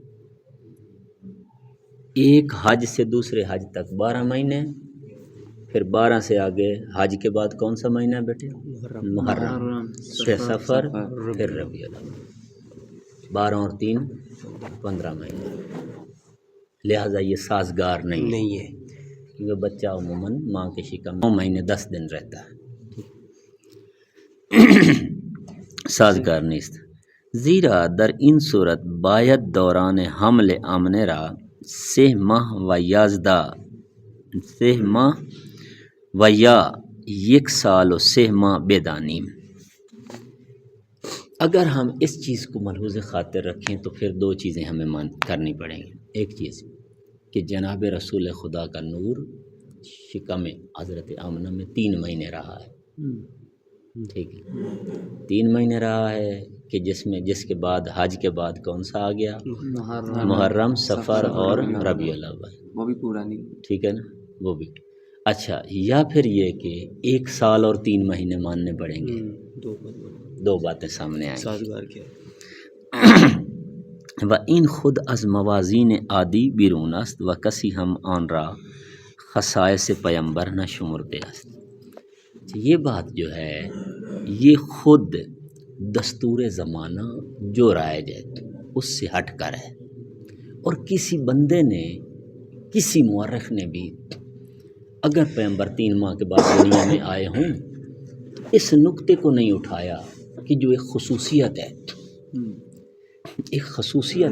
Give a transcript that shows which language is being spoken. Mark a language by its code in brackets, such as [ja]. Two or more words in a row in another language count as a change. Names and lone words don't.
[ur] ایک حج سے دوسرے حج تک 12 مہینے، پھر 12 سے آگے حج کے بعد کون سا مہینہ ہے بیٹے، محرم، پھر سفر، پھر ربیع الاول، 12 اور 3 15 مہینے، لہٰذا یہ سازگار نہیں ہے کیونکہ بچہ عموماً ماں کے شکم 9 مہینے 10 دن رہتا ہے، [fa] سازگار نیست، زیرا در این صورت باید دوران حمل آمنه را 3 ماہ و 11 3 ماہ و یا 1 سال و 3 ماہ بدانیم۔ [ur] اگر ہم اس چیز کو ملحوظ خاطر رکھیں تو پھر 2 چیزیں ہمیں کرنی پڑیں گی۔ ایک چیز کہ جناب رسول خدا کا نور شکم حضرت آمنہ میں 3 مہینے رہا ہے، ٹھیک ہے، 3 مہینے رہا ہے کہ جس کے بعد حج کے بعد کون سا آ گیا، محرم، سفر اور ربیع الاول، وہ بھی پورا نہیں، ٹھیک ہے نا، وہ بھی اچھا، یا پھر یہ کہ 1 سال اور 3 مہینے ماننے پڑیں گے، 2 باتیں سامنے آئیں سازگار کیا [fa] و این خود از موازین عادی بیرون است و کسی ہم آن را خصائص پیمبر نہ شمرتے است۔ [ur] یہ بات جو ہے یہ خود دستور زمانہ جو رائج ہے اس سے ہٹ کر ہے، اور کسی بندے نے، کسی مورخ نے بھی اگر پیغمبر 3 ماہ کے بعد دنیا میں آئے ہوں تو اس نقطے کو نہیں اٹھایا کہ جو ایک خصوصیت ہے، ایک خصوصیت